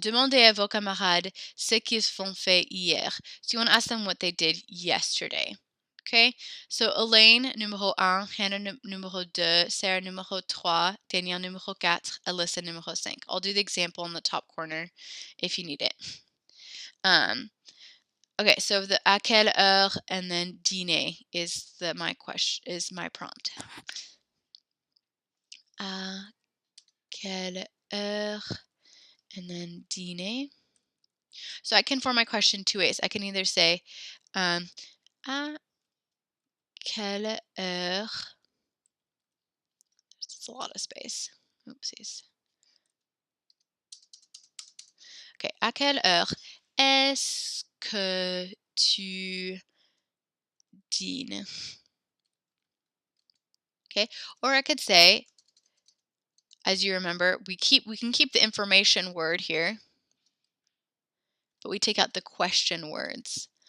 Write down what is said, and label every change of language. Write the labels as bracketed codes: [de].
[fr] Demandez à vos camarades ce qu'ils ont fait hier. [en] So you want to ask them what they did yesterday. Okay? So Elaine, numéro 1, Hannah, numéro 2, Sarah, numéro 3, Danielle, numéro 4, Alyssa, numéro 5. I'll do the example in the top corner if you need it. Okay, so the [fr] à quelle heure [en] and then dîner is my prompt. [fr] À quelle heure [en] and then [fr] dîner. [en] So I can form my question two ways. I can either say [fr] à quelle heure. [en] That's a lot of space. Oopsies. [fr] Okay, à quelle heure est-ce que tu dînes? [en] Okay, or I could say, as you remember, we can keep the information word here, but we take out the question words.